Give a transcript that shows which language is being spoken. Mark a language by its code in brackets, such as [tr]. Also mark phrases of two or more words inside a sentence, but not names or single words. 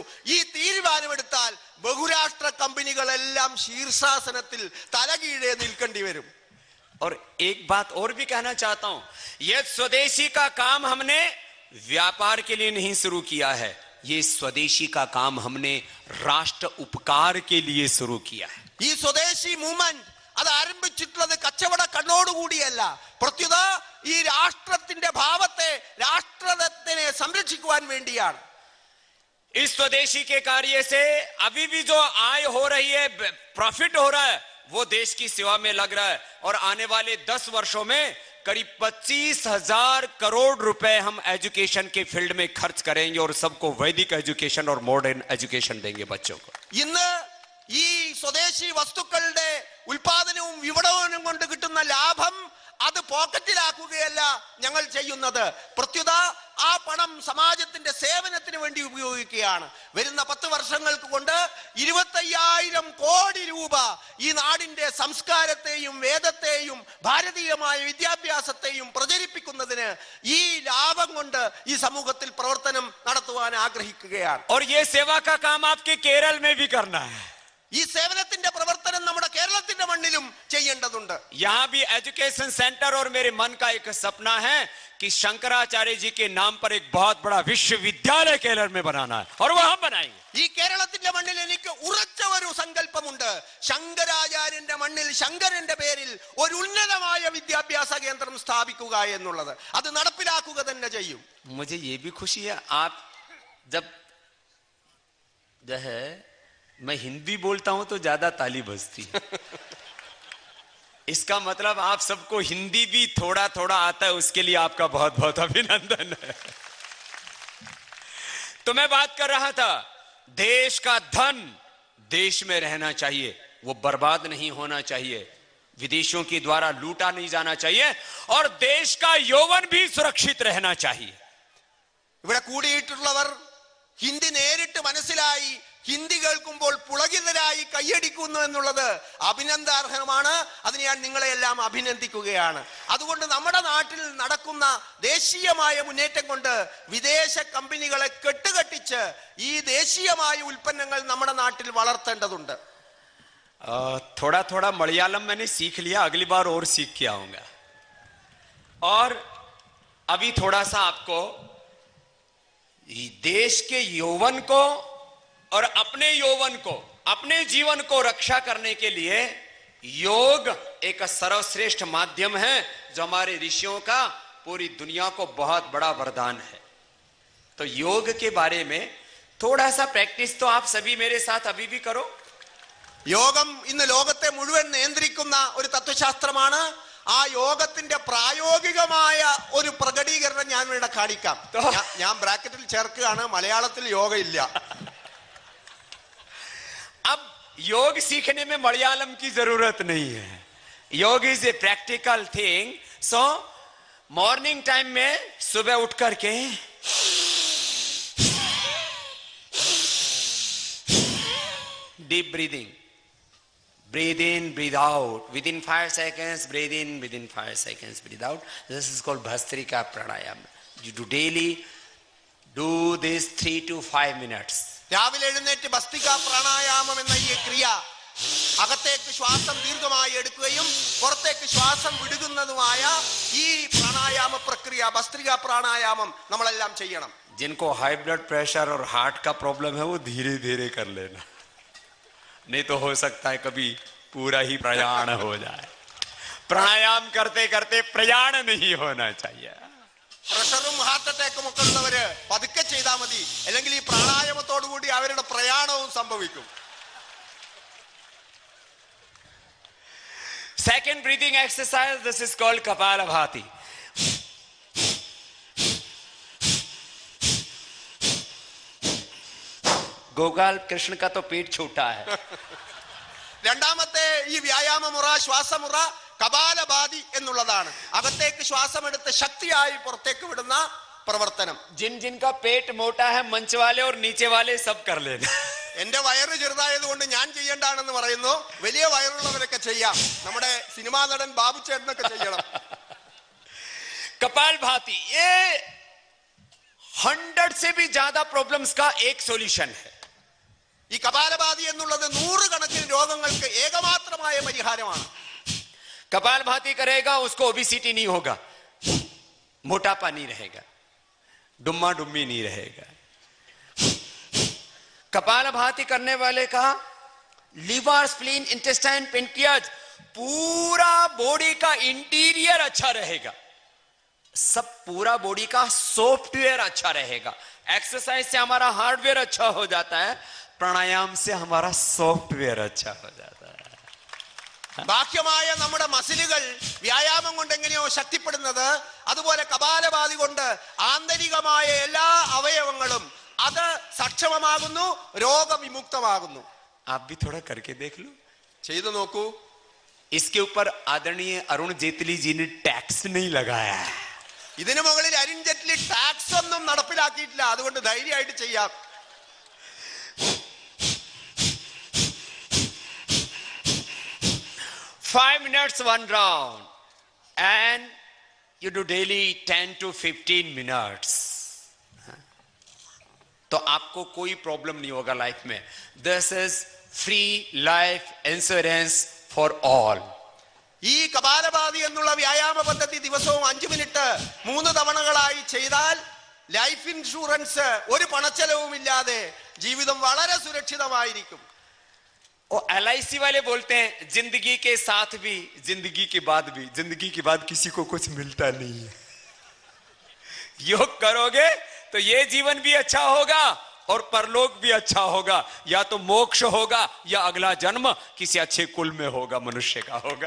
[ml] ഈ തീരുമാനമെടുത്താൽ ബഹുരാഷ്ട്ര കമ്പനികളെല്ലാം ശീർഷാസനത്തിൽ തലകീഴെ നിൽക്കേണ്ടി വരും. [hi] और एक बात और भी कहना चाहता हूं, यह स्वदेशी का काम हमने व्यापार के लिए नहीं शुरू किया है, ये स्वदेशी का काम हमने राष्ट्र उपकार के लिए शुरू किया है. [ml] ഈ സ്വദേശി മൂവ്മെന്റ് അത് ആരംഭിച്ചിട്ടുള്ളത് കച്ചവട കണ്ണോടുകൂടിയല്ല, പ്രത്യുത ഈ രാഷ്ട്രത്തിന്റെ ഭാവത്തെ, രാഷ്ട്രത്തിനെ സംരക്ഷിക്കുവാൻ വേണ്ടിയാണ്. [hi] इस स्वदेशी के कार्य से अभी भी जो आय हो रही है, प्रॉफिट हो रहा है, वो देश की सेवा में लग रहा है. और आने वाले 10 वर्षों में करीब 25,000 करोड़ रुपए हम एजुकेशन के फील्ड में खर्च करेंगे, और सबको वैदिक एजुकेशन और [en] modern education [hi] देंगे बच्चों को. [ml] ഇന്ന് ഈ സ്വദേശി വസ്തുക്കളുടെ ഉൽപാദനവും വിപണനവും കൊണ്ട് കിട്ടുന്ന ലാഭം അത് പോക്കറ്റിലാക്കുകയല്ല ഞങ്ങൾ ചെയ്യുന്നത്. പ്രത്യുത ആ പണം സമാജത്തിന്റെ സേവനത്തിന് വേണ്ടി ഉപയോഗിക്കുകയാണ്. വരുന്ന 10 വർഷങ്ങൾക്ക് കൊണ്ട് 25,000 കോടി രൂപ ഈ നാടിന്റെ സംസ്കാരത്തെയും വേദത്തെയും ഭാരതീയമായ വിദ്യാഭ്യാസത്തെയും പ്രചരിപ്പിക്കുന്നതിന് ഈ ലാഭം കൊണ്ട് ഈ സമൂഹത്തിൽ പ്രവർത്തനം നടത്തുവാൻ ആഗ്രഹിക്കുകയാണ്. [hi] और ये सेवा का काम आपके केरल में भी करना है. [ml] ഈ സേവനത്തിന്റെ പ്രവർത്തനം നമ്മുടെ കേരളത്തിന്റെ മണ്ണിലും ചെയ്യേണ്ടതുണ്ട്. [hi] यहाँ भी [en] education center [hi] और मेरे मन का एक सपना है कि शंकराचार्य जी के नाम पर एक बहुत बड़ा विश्वविद्यालय केरल में बनाना है और वो हम बनाएंगे. [ml] ഈ കേരളത്തിന്റെ മണ്ണിൽ എനിക്ക് ഉറച്ച ഒരു സങ്കല്പമുണ്ട്. ശങ്കരാചാര്യന്റെ മണ്ണിൽ ശങ്കരന്റെ പേരിൽ ഒരു ഉന്നതമായ വിദ്യാഭ്യാസ കേന്ദ്രം സ്ഥാപിക്കുക എന്നുള്ളത്. അത് നടപ്പിലാക്കുക തന്നെ ചെയ്യും. [hi] मुझे ये भी खुशी है आप जब है मैं हिंदी बोलता हूं तो ज्यादा ताली बजती है. इसका मतलब आप सबको हिंदी भी थोड़ा थोड़ा आता है, उसके लिए आपका बहुत बहुत अभिनंदन है. तो मैं बात कर रहा था देश का धन देश में रहना चाहिए, वो बर्बाद नहीं होना चाहिए, विदेशियों के द्वारा लूटा नहीं जाना चाहिए और देश का यौवन भी सुरक्षित रहना चाहिए. [ml] ഇവിടെ കൂടിയിട്ടുള്ളവർ ഹിന്ദി നേരിട്ട് മനസ്സിലായി ഹിന്ദി കേൾക്കുമ്പോൾ പുളകിതരായി കൈയടിക്കുന്നു എന്നുള്ളത് അഭിനന്ദനാർഹമാണ്. അതിന് ഞാൻ നിങ്ങളെയെല്ലാം അഭിനന്ദിക്കുകയാണ്. അതുകൊണ്ട് നമ്മുടെ നാട്ടിൽ നടക്കുന്ന ദേശീയമായ മുന്നേറ്റം കൊണ്ട് വിദേശ കമ്പനികളെ കെട്ടുകെട്ടിച്ച് ഈ ദേശീയമായ ഉൽപ്പന്നങ്ങൾ നമ്മുടെ നാട്ടിൽ വളർത്തേണ്ടതുണ്ട്. [hi] थोड़ा थोड़ा मलयालम मैंने सीख लिया, अगली बार और सीख के आऊंगा. और अभी थोड़ा सा आपको देश के यौवन को और अपने यौवन को, अपने जीवन को रक्षा करने के लिए योग एक सर्वश्रेष्ठ माध्यम है जो हमारे ऋषियों का पूरी दुनिया को बहुत बड़ा वरदान है. तो योग के बारे में थोड़ा सा प्रैक्टिस तो आप सभी मेरे साथ अभी भी करो. [ml] യോഗം ഇന്ന് ലോകത്തെ മുഴുവൻ നിയന്ത്രിക്കുന്ന ഒരു തത്വശാസ്ത്രമാണ്. ആ യോഗത്തിന്റെ പ്രായോഗികമായ ഒരു പ്രകടീകരണം ഞാൻ ഇവിടെ കാണിക്കാം. ഞാൻ ബ്രാക്കറ്റിൽ ചേർക്കുകയാണ്, മലയാളത്തിൽ യോഗ ഇല്ല. [hi] अब योग सीखने में मलयालम की जरूरत नहीं है. [en] yoga is a practical thing. so morning time [hi] में सुबह उठ करके [en] deep breathing, breathe in, breathe out, within 5 seconds breathe in, within 5 seconds breathe out. This is called Bhastrika Pranayama. You do daily do this 3 to 5 minutes. [ml] രാവിലെ എഴുന്നേറ്റ് ഭസ്ത്രികാ പ്രാണായാമം എന്ന ഈ ക്രിയ അകത്തേക്ക് ശ്വാസം ദീർഘമായി എടുക്കുകയും പുറത്തേക്ക് ശ്വാസം വിടുന്നതുമായ ഈ പ്രാണായാമ പ്രക്രിയ ഭസ്ത്രികാ പ്രാണായാമം നമ്മളെല്ലാം ചെയ്യണം. [hi] जिनको [en] high blood pressure [hi] और हार्ट का प्रॉब्लम है वो धीरे धीरे कर लेना, नहीं तो हो सकता है कभी पूरा ही प्रयाण हो जाए. प्राणायाम करते करते प्रयाण नहीं होना चाहिए. [ml] പ്രഷറും [en] heart attack [ml] ഒക്കെ ഉള്ളവര് പതുക്കെ ചെയ്താൽ മതി, അല്ലെങ്കിൽ ഈ പ്രാണായാമത്തോടുകൂടി അവരുടെ പ്രയാണവും സംഭവിക്കും. [en] Second breathing exercise, this is called Kapalabhati. [hi] गोपाल कृष्ण का तो पेट छोटा है. [ml] രണ്ടാമത്തെ ഈ വ്യായാമമുറ ശ്വാസമുറ കപാലഭാതി എന്നുള്ളതാണ്. അകത്തേക്ക് ശ്വാസം എടുത്ത് ശക്തിയായി പുറത്തേക്ക് വിടുന്ന പ്രവർത്തനം. [hi] जिन जिनका पेट मोटा है मंच वाले और नीचे वाले सब कर लेना. [ml] എന്റെ വയറ് ചെറുതായതുകൊണ്ട് ഞാൻ ചെയ്യേണ്ടാണെന്ന് പറയുന്നു. വലിയ വയറുള്ളവരൊക്കെ ചെയ്യാം. നമ്മുടെ സിനിമാ നടൻ ബാബു ചേട്ടനൊക്കെ ചെയ്യണം. [hi] कपाल भाती ये 100 से भी ज्यादा प्रॉब्लम्स का एक सॉल्यूशन है. [ml] ഈ കപാലഭാതി എന്നുള്ളത് 100 കണക്കിന് രോഗങ്ങൾക്ക് ഏകമാത്രമായ പരിഹാരമാണ്. [hi] कपाल भाती करेगा उसको ओबेसिटी नहीं होगा, मोटापा नहीं रहेगा, डुम्मा डुम्मी नहीं रहेगा. कपाल भाती करने वाले का [en] liver, spleen, intestine, pancreas [hi] पूरा बॉडी का इंटीरियर अच्छा रहेगा. सब पूरा बॉडी का सॉफ्टवेयर अच्छा रहेगा. एक्सरसाइज से हमारा हार्डवेयर अच्छा हो जाता है, प्राणायाम से हमारा सॉफ्टवेयर अच्छा हो जाता है. [ml] ബാഹ്യമായ നമ്മുടെ മസിലുകൾ വ്യായാമം കൊണ്ട് എങ്ങനെയോ ശക്തിപ്പെടുന്നത്, അതുപോലെ കപാലഭാതി കൊണ്ട് ആന്തരികമായ എല്ലാ അവയവങ്ങളും അത് സക്ഷമമാകുന്നു, രോഗവിമുക്തമാകുന്നു. [hi] आप भी थोड़ा करके देख लो, [ml] ചെയ്തു നോക്കൂ. [hi] इसके ऊपर आदरणीय अरुण जेटली जी ने टैक्स नहीं लगाया है. [ml] ഇതിനു മുകളിൽ അരുൺ ജെയ്റ്റ്ലി ടാക്സ് ഒന്നും നടപ്പിലാക്കിയിട്ടില്ല. അതുകൊണ്ട് ധൈര്യമായിട്ട് ചെയ്യാം. [en] Five minutes one round, and you do daily 10 to 15 minutes. [hi] तो आपको कोई प्रॉब्लम नहीं होगा लाइफ में. [en] this is free life insurance for all. [ml] ഈ കപാലഭാതി എന്നുള്ള വ്യായാമ പദ്ധതി ദിവസവും 5 മിനിറ്റ് 3 തവണകളായി ചെയ്താൽ [en] life insurance [ml] ഒരു പണച്ചെലവുമില്ലാതെ ജീവിതം വളരെ സുരക്ഷിതമായിരിക്കും. [hi] और LIC वाले बोलते हैं जिंदगी के साथ भी जिंदगी के बाद भी. जिंदगी के बाद किसी को कुछ मिलता नहीं है. योग करोगे तो ये जीवन भी अच्छा होगा और परलोक भी अच्छा होगा. या तो मोक्ष होगा या अगला जन्म किसी अच्छे कुल में होगा, मनुष्य का होगा.